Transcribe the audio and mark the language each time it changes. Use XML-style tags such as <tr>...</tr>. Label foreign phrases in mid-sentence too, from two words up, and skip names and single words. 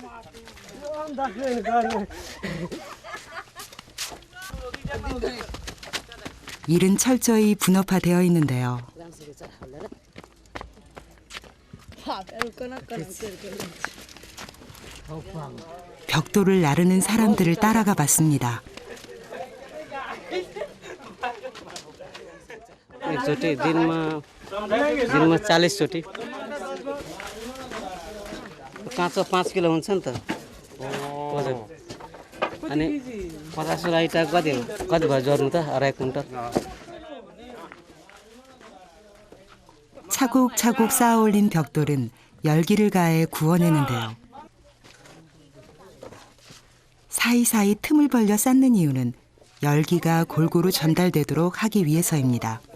<ko>일은 철저히 분업화되어 있는데요. 벽돌을 나르는 사람들을 따라가 봤습니다.</ko> <ne>एकचोटि दिनमा 40 चोटि काँचो 5 किलो हुन्छ नि त वजन अनि 50 वटा इँटा कति भयो जोड्नु त अढाई कुन्टल</ne> <ko>차곡차곡 쌓아올린 벽돌은 열기를 가해 구워내는데요. 사이사이 틈을 벌려 쌓는 이유는 열기가 골고루 전달되도록 하기 위해서입니다.</ko>